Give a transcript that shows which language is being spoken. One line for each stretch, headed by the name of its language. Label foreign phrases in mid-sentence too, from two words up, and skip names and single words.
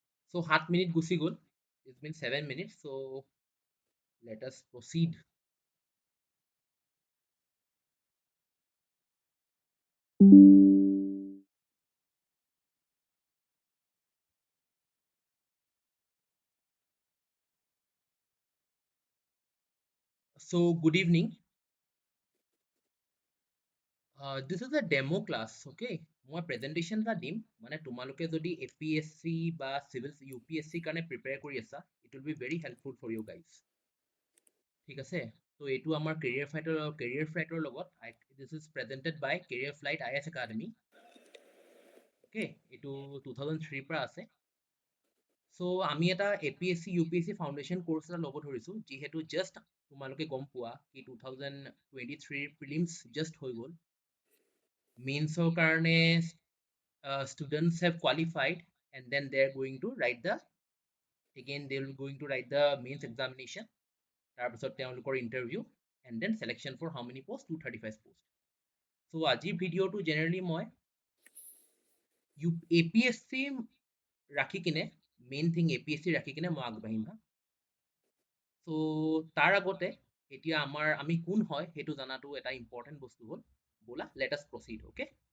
Assamese: So 7 minute গুচি গ'ল.
English: It's been 7 minutes. So let us proceed. So good evening. This is a demo class, okay?
Assamese: মই presentation এটা দিম মানে তোমালোকে যদি APSC বা civil UPSC কাৰণে prepare কৰি আছা,
English: it will be very helpful for you guys.
Assamese: ঠিক আছে? তো এইটো আমাৰ Careerflite লগত
English: this is presented by
Assamese: Careerflite IS Academy. Okay, এইটো 2003 পৰা আছে. So আমি এটা APSC UPSC
English: foundation course
Assamese: এটা ল'ব ধৰিছোঁ যিহেতু জাষ্ট তোমালোকে গম পোৱা কি 2023 প্ৰিলিমছ জাষ্ট হৈ গ'ল মেইনছৰ কাৰণে
English: students have qualified and then they're going to write the mains examination
Assamese: তাৰপিছত তেওঁলোকৰ ইণ্টাৰভিউ
English: and then selection for how many posts 235 posts.
Assamese: So আজিৰ ভিডিঅ'টো জেনেৰেলি মই APSC ৰাখি কিনে
English: main thing
Assamese: APSC ৰাখি কিনে মই আগবাঢ়িম হা সো তাৰ আগতে এতিয়া আমি কোন হয় সেইটো জানাটো এটা ইম্পৰ্টেণ্ট বস্তু হ'ল ব'লা
English: let us proceed okay